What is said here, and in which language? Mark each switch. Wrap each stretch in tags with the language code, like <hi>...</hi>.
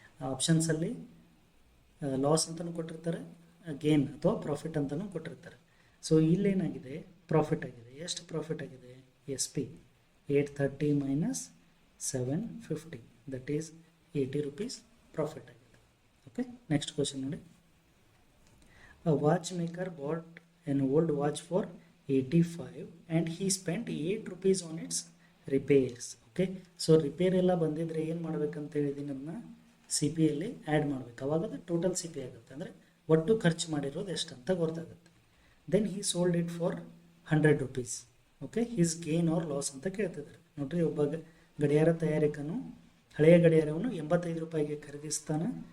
<kn>ಆಪ್ಷನ್ಸಲ್ಲಿ loss ಅಂತಲೂ ಕೊಟ್ಟಿರ್ತಾರೆ, gain ಅಥವಾ ಪ್ರಾಫಿಟ್ ಅಂತಲೂ ಕೊಟ್ಟಿರ್ತಾರೆ. ಸೊ ಇಲ್ಲೇನಾಗಿದೆ? ಪ್ರಾಫಿಟ್ ಆಗಿದೆ. ಎಷ್ಟು ಪ್ರಾಫಿಟ್ ಆಗಿದೆ?</kn> <en>S P 830 minus 750, that is 80 rupees profit</en> <kn>ಆಗಿದೆ.</kn> <en>okay, next question</en> <kn>ನೋಡಿ.</kn> <en>A watchmaker bought an old watch for 85 and he spent 8 rupees on its repairs.</en> <kn>Okay, so repair ಎಲ್ಲ ಬಂದಿದ್ರೆ ಏನು ಮಾಡ್ಬೇಕಂತ ಹೇಳಿದ್ದೀನಿ, ಅದನ್ನ ಸಿ ಪಿಯಲ್ಲಿ ಆ್ಯಡ್ ಮಾಡಬೇಕು. ಅವಾಗ ಅದು ಟೋಟಲ್ ಸಿ ಪಿ ಆಗುತ್ತೆ. ಅಂದರೆ ಒಟ್ಟು ಖರ್ಚು ಮಾಡಿರೋದು ಎಷ್ಟು ಅಂತ ಗೊತ್ತಾಗುತ್ತೆ.</kn> <en>Then he sold it for 100 rupees. Okay, his gain or loss</en> <kn>ಅಂತ ಕೇಳ್ತಿದ್ದಾರೆ. ನೋಡ್ರಿ, ಒಬ್ಬ ಗಡಿಯಾರ ತಯಾರಿಕನು ಹಳೆಯ ಗಡಿಯಾರವನ್ನು 85 ರೂಪಾಯಿಗೆ ಖರೀದಿಸ್ತಾನೆ.</kn>